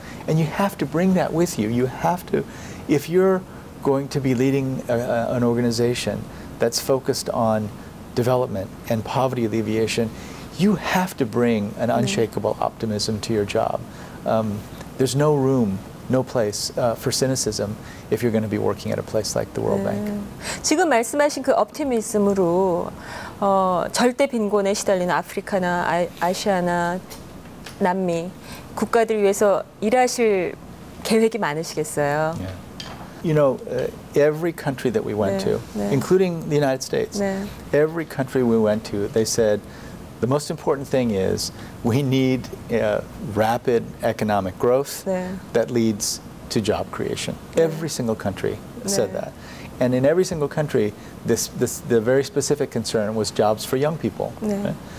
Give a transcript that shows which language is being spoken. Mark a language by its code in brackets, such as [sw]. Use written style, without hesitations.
[en] And you have to bring that with you. You have to, if you're going to be leading an organization that's focused on development and poverty alleviation, you have to bring an unshakable optimism to your job. There's no room, no place for cynicism if you're going to be working at a place like the World Bank. [ko] 지금 말씀하신 그 optimism으로 절대 빈곤에 시달리는 아프리카나 아시아나 남미 국가들 위해서 일하실 계획이 많으시겠어요. Yeah. [en] You know, every country that we went to, including the United States, every country we went to, they said, the most important thing is we need rapid economic growth that leads to job creation. Every single country said that. And in every single country, the very specific concern was jobs for young people. Right?